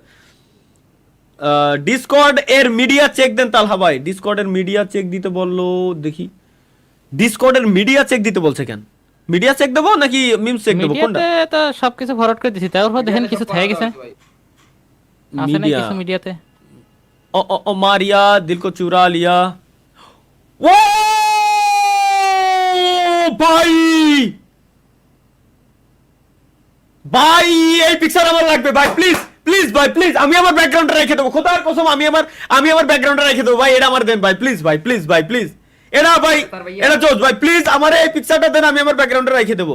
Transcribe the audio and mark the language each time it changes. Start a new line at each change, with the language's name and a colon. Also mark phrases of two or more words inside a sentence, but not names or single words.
Bangla: ডিসকর্ড এর মিডিয়া চেক দেন তালহা ভাই, ডিসকর্ড এর মিডিয়া চেক দিতে বললো, দেখি ডিসকর্ড এর মিডিয়া চেক দিতে বলছে কেন? মিডিয়া চেক দেবো নাকি মিমস চেক দেবো, কোনটা? মিডিয়াতে তো সবকিছু ফরওয়ার্ড করে দিছি, তারপর দেখেন কিছু থেকে গেছে আছে না মিডিয়া কিছু মিডিয়াতে।
Hindi: ओ मारिया दिल को चुरा लिया।
Bangla: ও ভাই ভাই এই পিকচার আমার লাগবে ভাই, প্লিজ প্লিজ ভাই প্লিজ, আমি আমার ব্যাকগ্রাউন্ডে রেখে দেবো, খোদার কসম আমি আমার ব্যাকগ্রাউন্ডে রেখে দেবো ভাই, এটা আমার দেন ভাই প্লিজ ভাই, প্লিজ ভাই প্লিজ, এটা ভাই এটা জোস ভাই, প্লিজ আমার এই পিকচারটা দেন, আমি আমার ব্যাকগ্রাউন্ডে রেখে দেবো।